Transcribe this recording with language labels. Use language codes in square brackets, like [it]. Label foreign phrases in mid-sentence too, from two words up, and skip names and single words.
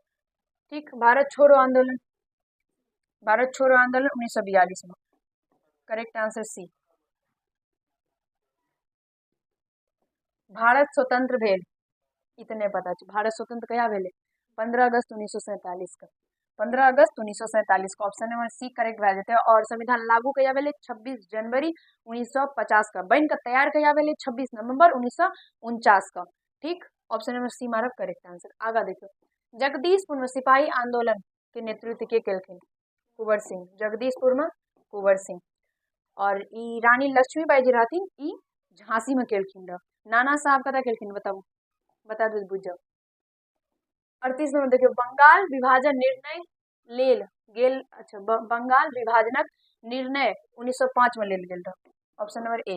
[mai] ठीक, भारत छोड़ो आंदोलन 1942 में। [en] correct answer C. [mai] भारत स्वतंत्र भेल इतने पता है। भारत स्वतंत्र कहिया भेले? 15 अगस्त 1947 का। 15 अगस्त 1947 को [en] option number C correct [mai] भए जेतै। और संविधान लागू कहिया भेलै? 26 जनवरी 1950 का। बन के तैयार कहिया भेलै? 26 नवंबर 1949 का। ठीक, [en] option number C [mai] मारब [en] correct answer. [mai] आगा देखियो, जगदीशपुर में सिपाही आंदोलन के नेतृत्व के केलखिन? कुंवर सिंह। जगदीशपुर में कुंवर सिंह। और ई रानी लक्ष्मीबाई जी रहथिन, ई झांसी में केलखिन रह। नाना साहब कतऽ केलखिन बताबू? बता दू बुझ जाओ। 38 नंबर देखियो, बंगाल विभाजन निर्णय लेल गेल। अच्छा, बंगाल विभाजनक निर्णय 1905 में लेल गेल रह। [en] option number A.